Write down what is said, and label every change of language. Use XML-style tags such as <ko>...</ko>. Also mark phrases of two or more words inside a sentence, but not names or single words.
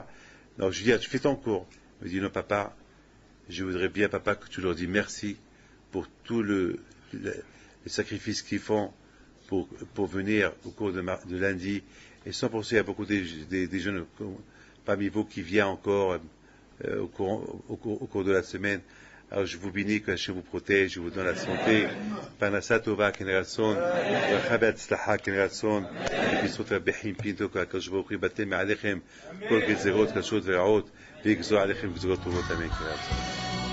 <fr>Donc je lui dis, tu fais ton cours. Il me dit, non papa, je voudrais bien papa que tu leur dis merci pour tout le sacrifice qu'ils font pour venir au cours de lundi. Et sans penser à beaucoup des jeunes parmi vous qui viennent encore au cours de la semaine. Alors je vous bénis, que Hachem vous protège, je vous donne la santé.</fr> <he>פרנסה טובה כנרצון, ברכה בהצלחה כנרצון, בזכות רבי פינטו, הקדוש ברוך הוא יבטל מעליכם כל גזרות קשות ורעות, ויגזור עליכם גזרות טובות, אמן כנרצון.</he>